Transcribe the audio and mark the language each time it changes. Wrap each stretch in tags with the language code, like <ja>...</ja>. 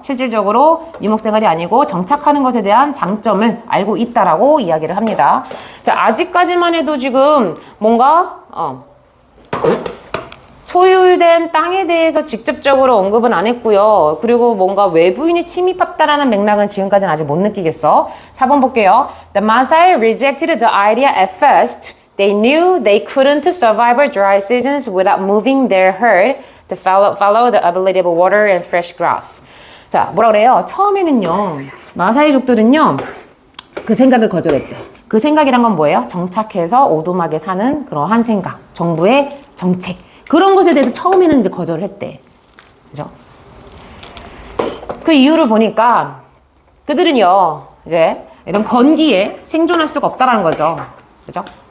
<ko>실질적으로 유목생활이 아니고 정착하는 것에 대한 장점을 알고 있다라고 이야기를 합니다. 자, 아직까지만 해도 지금 뭔가 소유된 땅에 대해서 직접적으로 언급은 안 했고요. 그리고 뭔가 외부인이 침입했다라는 맥락은 지금까지는 아직 못 느끼겠어. 4번 볼게요.</ko> <en>The Maasai rejected the idea at first. They knew they couldn't survive dry seasons without moving their herd to follow the available water and fresh grass.</en> <ko>자, 뭐라 그래요? 처음에는요, 마사이족들은요, 그 생각을 거절했어요. 그 생각이란 건 뭐예요? 정착해서 오두막에 사는 그러한 생각, 정부의 정책. 그런 것에 대해서 처음에는 이제 거절을 했대. 그죠? 그 이유를 보니까 그들은요, 이제 이런 건기에 생존할 수가 없다라는 거죠. 그죠?</ko>